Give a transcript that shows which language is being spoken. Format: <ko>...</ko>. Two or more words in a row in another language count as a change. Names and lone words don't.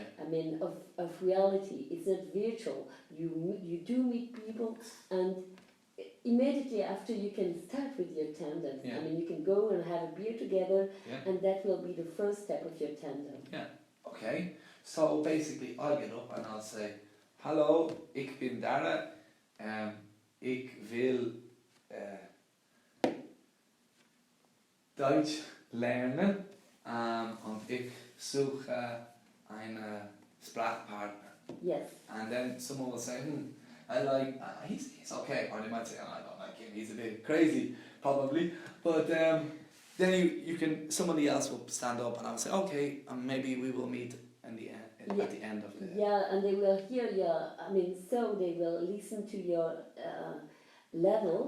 <en>I mean, of reality. It's not virtual. You do meet people, and immediately after you can start with your tandem. Yeah. I mean, you can go and have a beer together, Yeah. and that will be the first step of your tandem. Okay. So basically, I'll get up and I'll say,</en> <nl>"Hallo, ik ben Dara. Ik wil</nl> <de>Deutsch lernen. Und ich suche einen Sprachpartner."</de> <en>Yes. And then someone will say, I like, he's okay. Or they might say, oh, I don't like him, he's a bit crazy, probably. But then you can, somebody else will stand up and I'll say, okay, maybe we will meet in the end, at the end of the... Yeah, and they will hear your, I mean, so they will listen to your level,</en>